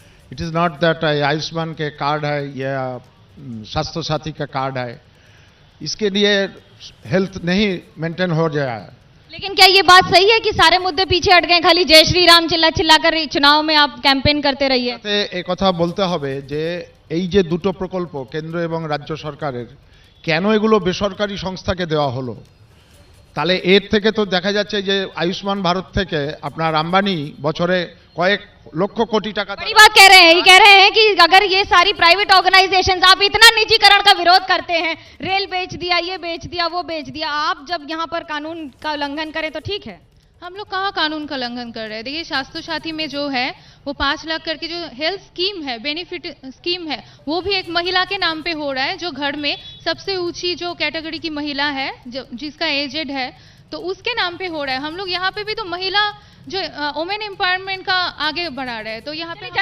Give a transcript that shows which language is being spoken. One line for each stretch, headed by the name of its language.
English: It is not that
Hindi: Ayushman के card है या स्वास्थ्य साथी का कार्ड है, इसके लिए हेल्थ नहीं मेंटेन हो जाए। लेकिन क्या ये बात सही है कि सारे मुद्दे पीछे हट गए, खाली जय श्री राम चिल्ला चिल्ला कर चुनाव में आप कैंपेन करते रहिए?
Bangla: এই কথা বলতে হবে যে এই যে দুটো প্রকল্প কেন্দ্র এবং রাজ্য সরকারের, কেন এগুলো বেসরকারি সংস্থাকে দেওয়া হলো? তাহলে এর থেকে তো দেখা যাচ্ছে যে আয়ুষ্মান ভারত থেকে আপনার আম্বানি বছরে কয়েক লক্ষ কোটি টাকা।
Hindi: बड़ी बात कह रहे हैं, ये कह रहे हैं कि अगर ये सारी प्राइवेट ऑर्गेनाइजेशंस, आप इतना निजीकरण का विरोध करते हैं, रेल बेच दिया, ये बेच दिया, वो बेच दिया, आप जब यहाँ पर कानून का उल्लंघन करें तो ठीक है? हम लोग कहाँ कानून का उल्लंघन कर रहे हैं? देखिए, स्वास्थ्य साथी में जो है वो 5 लाख करके जो हेल्थ स्कीम है, बेनिफिट स्कीम है, वो भी एक महिला के नाम पे हो रहा है, जो घर में सबसे ऊंची जो कैटेगरी की महिला है, जो जिसका एजेड है, तो उसके नाम पे हो रहा है। हम लोग यहाँ पे भी तो महिला जो वुमेन एम्पावरमेंट का आगे बढ़ा रहे हैं, तो यहाँ पे